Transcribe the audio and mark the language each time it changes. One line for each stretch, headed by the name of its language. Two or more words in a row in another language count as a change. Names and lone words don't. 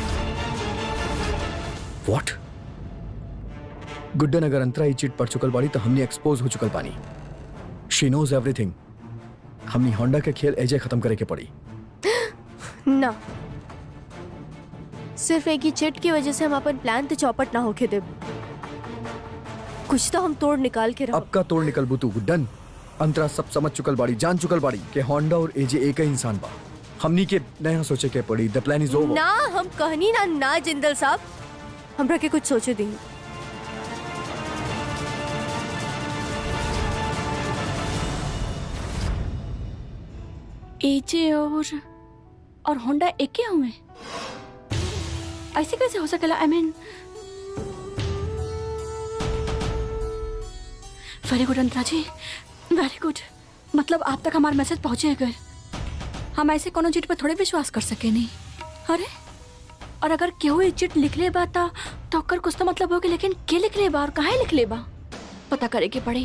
English: What?
Bhojpuri: गुड्डन अगर अंतरा ही चिट पड़ चुकल बाड़ी तो हमने एक्सपोज हो चुकल पानी।
English: She knows everything.
Bhojpuri: हमने होंडा के खेल एजे खत्म करे के पड़ी। ना, सिर्फ एक ही चिट की वजह से हम अपन प्लान तो चौपट ना होके दे। कुछ तो हम तोड़ निकाल के रहो। अब का तोड़ निकल बुतू गुड्डन। अंतरा सब समझ चुकल बाड़ी, जान चुकल बाड़ी कि होंडा और एजे एक ही इंसान बा। हमनी के नया सोचे के पड़ी।
English: the plan is over.
Bhojpuri: ना हम कहनी ना जिंदल साहब, हमरा के कुछ सोचे दी। एजे और होंडा एक ही हुए? ऐसे कैसे हो सकेला?
English: I mean very good अंतरा जी, very good.
Bhojpuri: मतलब आप तक हमारा मैसेज पहुंचे। अगर हम ऐसे कोनो चिट पर थोड़े विश्वास कर सके नहीं। अरे और अगर केहू ये चिट लिख ले बा तो ओकर कुछ तो मतलब होगी, लेकिन के लिख ले बा और काहे लिख ले बा पता करे के पड़ी।